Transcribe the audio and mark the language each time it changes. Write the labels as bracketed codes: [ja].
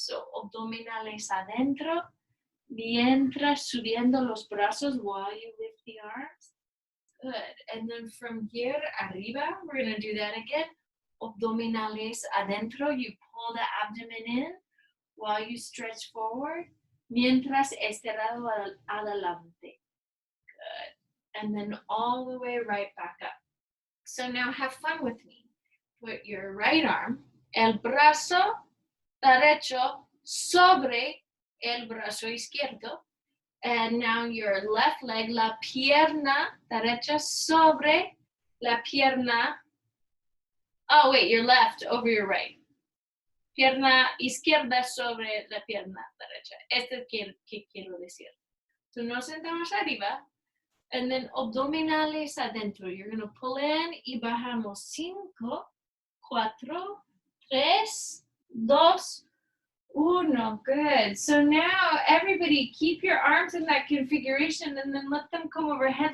[es] So abdominales adentro, mientras subiendo los brazos [en] while you lift the arms. Good. And then from here, arriba, we're going to do that again. [es] Abdominales adentro. [en] You pull the abdomen in while you stretch forward. [es] Mientras estirado adelante. Good. [en] And then all the way right back up. So now have fun with me. Put your right arm, [es] el brazo derecho sobre el brazo izquierdo. [en] And now your left leg, [es] la pierna derecha sobre la pierna. [en] Oh, wait, your left over your right. [es] Pierna izquierda sobre la pierna derecha. Esto es que quiero decir. So nos sentamos arriba. [en] And then [es] abdominales adentro. [en] You're going to pull in [es] y bajamos [en] 5, 4, 3, 2, 1. Good. So now everybody keep your arms in that configuration and then let them come overhead.